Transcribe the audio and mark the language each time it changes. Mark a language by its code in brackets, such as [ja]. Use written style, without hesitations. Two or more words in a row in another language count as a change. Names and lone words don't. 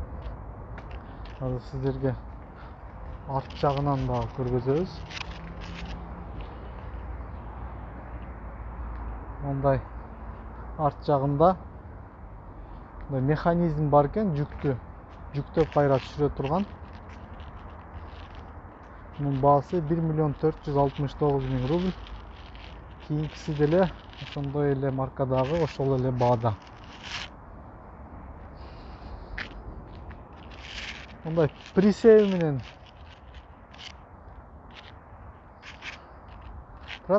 [ky] Азыр сиздерге арт жагынан да көргөзөбүз. Мондай арт жагында механизм бар экен, жүктөп кайра түшүрө турган. Bunun baası 1 milyon 469 ming rubl. Kийинкиси деле ошондой эле маркадагы, ошол эле баада. Мондай присеви менен турат.